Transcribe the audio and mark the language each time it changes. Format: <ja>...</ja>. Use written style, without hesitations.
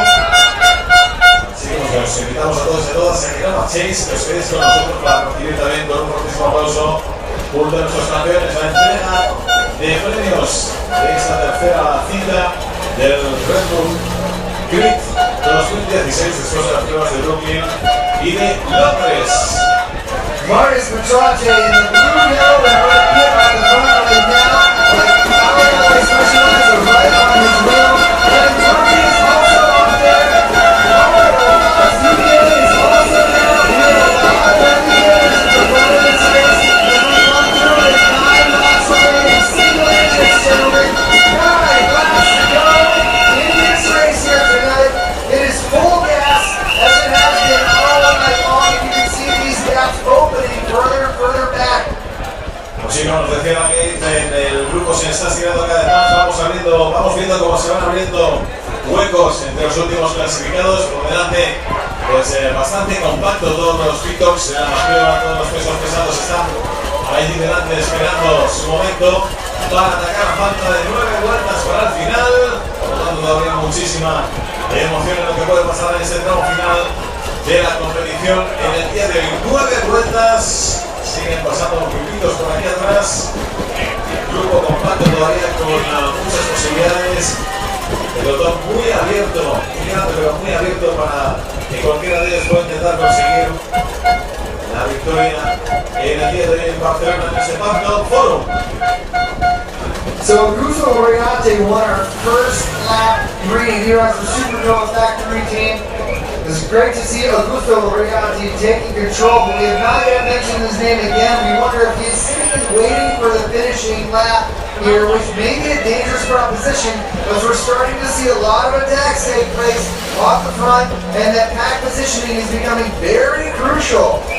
<es>Así que os invitamos a todos y a todas a que no marchéis, que os quedéis con nosotros para recibir también con un fortísimo aplauso junto a nuestros campeones la entrega de premios de esta tercera cita del Red Hook Crit 2016 después de las pruebas de Brooklyn y de Londres.</es> <en>Marcus Petrache in the blue, yellow, and red kit on the front right now. But Alamo specializes right on his wheel. And Murphy is also up there. Zubier is also down here. A lot of leaders in the front of this race. As we run through it, 9 laps away. Single engines, gentlemen. 9 laps to go in this race here tonight. It is full gas as it has been all night long. You can see these gaps opening further and further back.</en> <es>Pues sí, como nos decía David, en el grupo se está estirando cada vez más, vamos viendo cómo se van abriendo huecos entre los últimos clasificados. Por delante, pues bastante compacto todos los pickups, la prueba, todos los pesos pesados están ahí delante esperando su momento para atacar a falta de 9 vueltas para el final. Por lo tanto, todavía muchísima emoción en lo que puede pasar en este tramo final de la competición. En el día de hoy, 9 vueltas, siguen pasando los pipitos por aquí atrás. Grupo compacto todavía con muchas posibilidades. Pelotón muy abierto, muy grande, pero muy abierto para que cualquiera de ellos pueda intentar conseguir la victoria en el día de hoy en Barcelona en este Barcelona Forum.</es> <en>So Augusto Oriate won our first lap green here as the Supernova Factory team. It's great to see Augusto Oriate taking control, but we have not yet mentioned his name again. We wonder if he's sitting waiting for the finishing lap here, which may be a dangerous proposition, as we're starting to see a lot of attacks take place off the front, and that pack positioning is becoming very crucial.</en>